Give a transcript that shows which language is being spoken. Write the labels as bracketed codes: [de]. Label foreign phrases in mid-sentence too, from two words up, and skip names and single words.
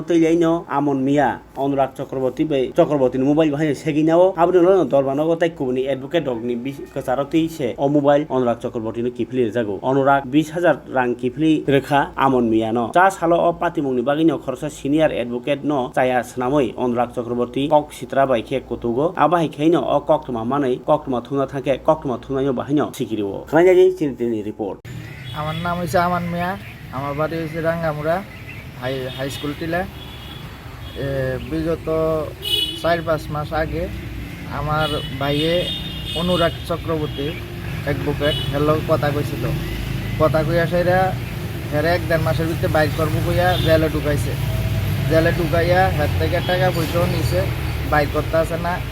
[trp] teilaino Amon Mia Anurag Chakraborty bai Chakraborty ni mobile bahai seginao abni lo Dorbanog tai kubni advocate dogni kacharoti se o mobile Anurag Chakraborty ni kifli jago Anurag 20,000 rang kifli rekha Amon Mia no cha salo o patimungni bagino khorsa [en] senior advocate [trp] no chaya snamoi Anurag Chakraborty kok sitra bai khe kutugo abahai khaino o koktoma manai koktoma thungna thangke koktoma thungnayo bahaino sikiriwo khanajaji chintini report [bn] আমার নাম হচ্ছে আমান মিয়া আমার বাড়ি হচ্ছে রাঙ্গামুড়া হাই স্কুল টিলা বিগত 4-5 মাস আগে আমার ভাইয়ে অনুরাগ চক্রবর্তী অ্যাডভোকেট হেলো কথা কইছিল কথা কইয়া সেরা হেরে 1-1.5 মাসের ভিতরে বাইর করবো কইয়া জেলে ঢুকাইয়া হের থেকে টাকা পয়সাও নিছে বাইর করতে আসে না